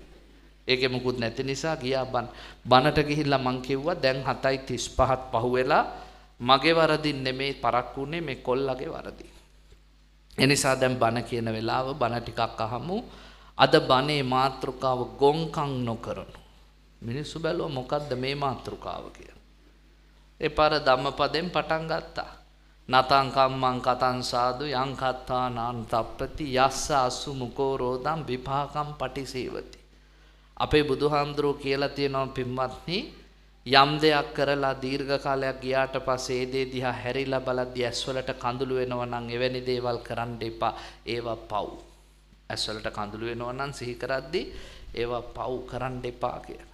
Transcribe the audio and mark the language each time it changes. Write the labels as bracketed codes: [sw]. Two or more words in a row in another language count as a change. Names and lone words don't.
[si] ඒකේ මුකුත් නැති නිසා ගියා බනට ගිහිල්ලා මං කිව්වා දැන් 7:35ත් පහුවෙලා මගේ වරදින් නෙමෙයි පරක්කුනේ මේ කොල්ලගේ වරදින්. ඒ නිසා දැන් බන කියන වෙලාව බන ටිකක් අහමු. අද බනේ මාතෘකාව ගොංකම් නොකරනු. මිනිස්සු බැලුවා මොකද්ද මේ මාතෘකාව කියලා. ඒ පාර ධම්මපදයෙන් පටන් ගත්තා. [pi] නතං කම්මං කතං සාදු යං කත්තානං තප්පති යස්ස අසු මුකෝ රෝදං විපාකම් පටිසේවති. [si] අපේ බුදුහාමුදුරුවෝ කියලා තියෙනවා පින්වත්නි යම් දෙයක් කරලා දීර්ඝ කාලයක් ගියාට පස්සේ ඒ දේ දිහා හැරිලා බලද්දී ඇස්වලට කඳුළු වෙනවා නම් එවැනි දේවල් කරන්න එපා. ඒවා පව්. ඇස්වලට කඳුළු වෙනවා නම් සිහි කරද්දී ඒවා පව් කරන්න එපා කියලා.